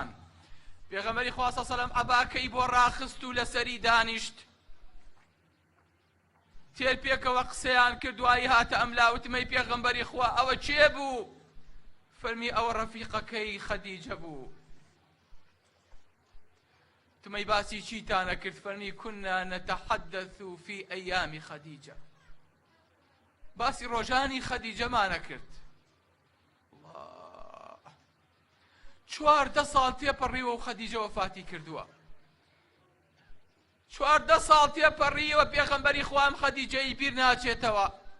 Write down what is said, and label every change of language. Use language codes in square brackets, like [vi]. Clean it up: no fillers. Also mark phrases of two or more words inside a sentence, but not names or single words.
[ckb] پێغەمبەری خوا [ar] صلی الله علیه و سلم [ckb] عەباکەی بۆ ڕاخست و لەسەری دانیشت. تێر پێکەوە قسەیان کرد، دوایی هاتە ئەملاوتمەی پێغەمبەری خوا ئەوە چێ بوو؟ فەرمی ئەوە ڕەفیقەکەی خەدیجە بوو. تمەی باسی چیتانە کرد؟ فەرمی [ar] كنا نتحدث في أيام [ckb] خەدیجە، باسی ڕۆژانی خەدیجەمانە کرد. 14 ساڵ تێپەڕیوە و خەدیجە وەفاتی کردووە. 14 ساڵ تێپەڕیوە پێغەمبەری خوام خەدیجەی بیر ناچێتەوە.